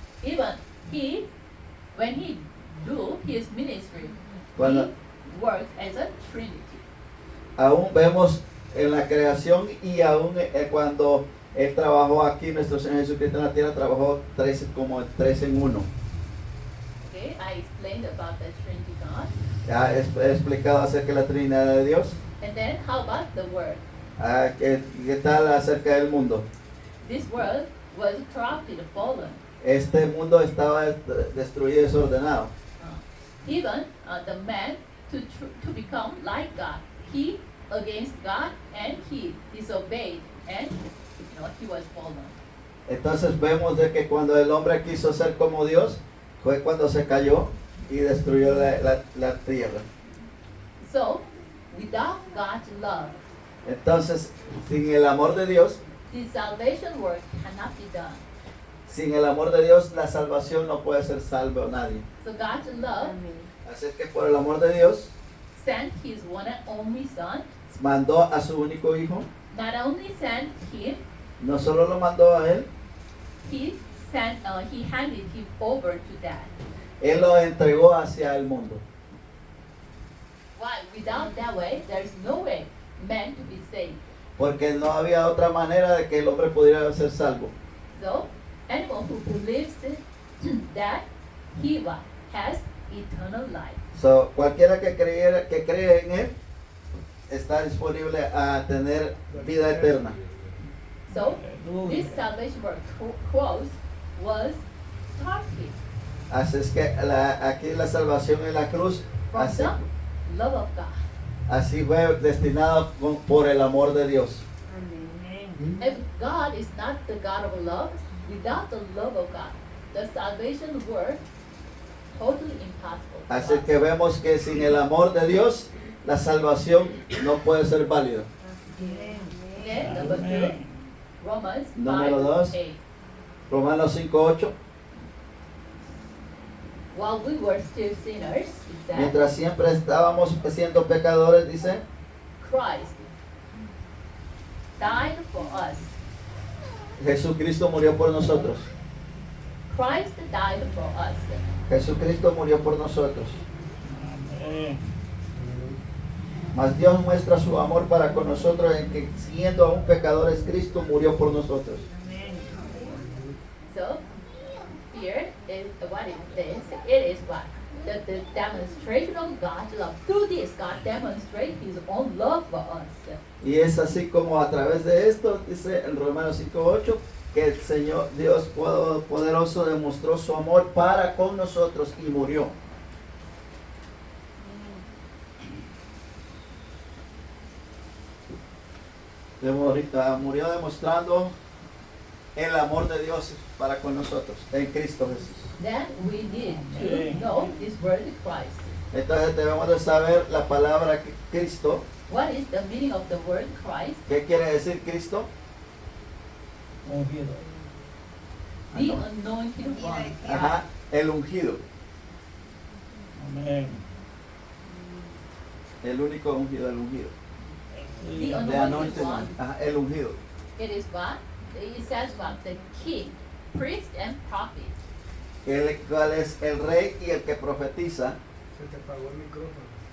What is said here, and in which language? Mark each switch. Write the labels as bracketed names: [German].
[English] Even when He do His ministry, [Spanish] Cuando- [English] He works as a Trinity. [Spanish] Aún vemos en la creación y aún cuando Él trabajó aquí, nuestro Señor Jesucristo en la tierra, trabajó como tres en uno. [English] Okay, I explained about the Trinity God. [Spanish] Ya he explicado acerca de la Trinidad de Dios. [English] And then how about the world? [Spanish] ¿Qué tal acerca del mundo? [English] This world was corrupted, fallen. [Spanish] Este mundo estaba destruido y desordenado. [English] Even the man to become like God, he against God and he disobeyed and he was fallen. [Spanish] Entonces vemos de que cuando el hombre quiso ser como Dios, fue cuando se cayó y destruyó la tierra. [English] So without God's love, [Spanish] Entonces, sin el amor de Dios, [English] the salvation work cannot be done. [Spanish] sin el amor de Dios, la salvación no puede ser salvo a nadie. [English] So God's love [Spanish] Así es que por el amor de Dios, [English] sent His one and only Son. [Spanish] mandó a su único hijo. [English] Not only sent Him, [Spanish] No solo lo mandó a él, [English] He handed Him over to death. [Spanish] él lo entregó hacia el mundo. [English] Why? Without that way, there is no way man to be saved. [Spanish] Porque no había otra manera de que el hombre pudiera ser salvo. [English] So, anyone who believes that he has eternal life. [Spanish] So, cualquiera que cree en él está disponible a tener vida eterna. [English] So, this [Spanish] Aleluya. [English] salvation work cross was started [Spanish] Así es que aquí la salvación en la cruz, [English] from [Spanish] así, [English] the love of God. [Spanish] así fue destinado por el amor de Dios. [English] If God is not the God of love, without the love of God, the salvation work totally impossible. [Spanish] Así que vemos que sin el amor de Dios, la salvación no puede ser válida. [English] Then number 2, [Spanish] Amén. [English] Romans [Spanish] Número dos. [English] 5:8. [Spanish] Romanos 5:8. [English] While we were still sinners, it said, [Spanish] Mientras siempre estábamos siendo pecadores, dice, [English] Christ died for us. [Spanish] Jesucristo murió por nosotros. [English] Christ died for us. [Spanish] Jesucristo murió por nosotros. Amén. Mas Dios muestra su amor para con nosotros en que siendo aún pecadores, Cristo murió por nosotros. [English] So, here is what it is. It is what? The demonstration of God's love. Through this, God demonstrates His own love for us. [Spanish] Y es así como a través de esto, dice en Romanos 5:8, que el Señor Dios poderoso demostró su amor para con nosotros y murió. Murió demostrando el amor de Dios para con nosotros en Cristo Jesús. [English] Then we need to know this word Christ. [Spanish] Entonces debemos de saber la palabra Cristo. [English] What is the meaning of the word Christ? [Spanish] ¿Qué quiere decir Cristo? Ungido. [English] The anointed one. [Spanish] Ajá, el ungido, Amén. el único ungido, el ungido. [English] The [Spanish] Sí. [English] The anointed one. [Spanish] Ajá, el ungido. [English] It is what? It says what? The king, priest, and prophet. [Spanish] El cual es el rey y el que profetiza. Se te apagó el micrófono.